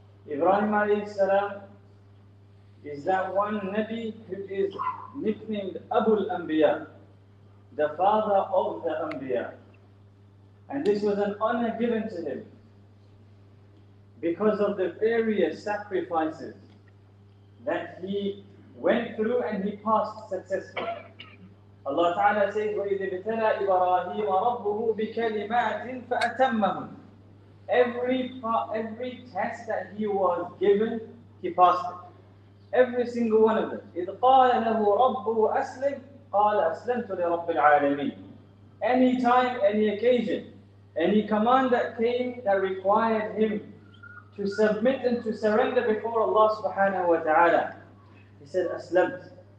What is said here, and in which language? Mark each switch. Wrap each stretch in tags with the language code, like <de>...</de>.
<en>Ibrahim alayhi salam is that one Nabi who is nicknamed Abu al-Anbiya, the father of the Anbiya. And this was an honor given to him because of the various sacrifices that he went through and he passed successfully. Allah Ta'ala says,</en> <ar>وَإِذِ ابْتَلَى إِبْرَاهِيمَ رَبُّهُ بِكَلِمَاتٍ فَأَتَمَّهُنْ.</ar> <en>Every test that he was given, he passed it. Every single one of them.</en> <ar>إِذْ قَالَ لَهُ رَبُّهُ أَسْلِمْ قَالَ أَسْلَمْتُ لِرَبِّ الْعَالَمِينَ.</ar> <en>Any time, any occasion, any command that came that required him to submit and to surrender before Allah subhanahu wa ta'ala, he said, Aslamt.</en>